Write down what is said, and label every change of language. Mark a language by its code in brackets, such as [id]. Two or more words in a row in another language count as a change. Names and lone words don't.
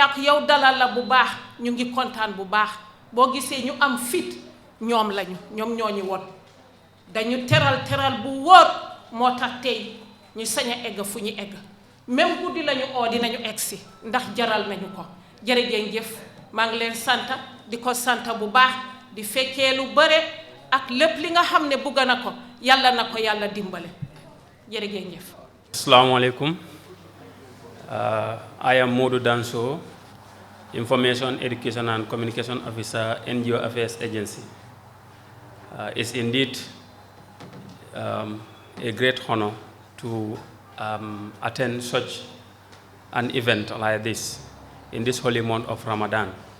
[wo] ak yow dalal la bu baax ñu ngi kontaan bu baax boo gisee ñu am fit ñoom lañu ñoom ñoo ñu won dañu teral bu wóor moo tax tey ñu sañ a egg fu ñu egg même guddi lañu oo dinañu egg si ndax jaral nañu ko jërëjëf maa ngi leen sant di ko sant bu baax di fekkee lu bare ak lépp li nga xam ne bëgg na ko yàlla dimbale jërëjëf. [ar] السلام عليكم. [en] I am Modu Danso, Information, Education and Communication Officer, NGO Affairs Agency. It's indeed a great honor to attend such an event like this in this holy month of Ramadan.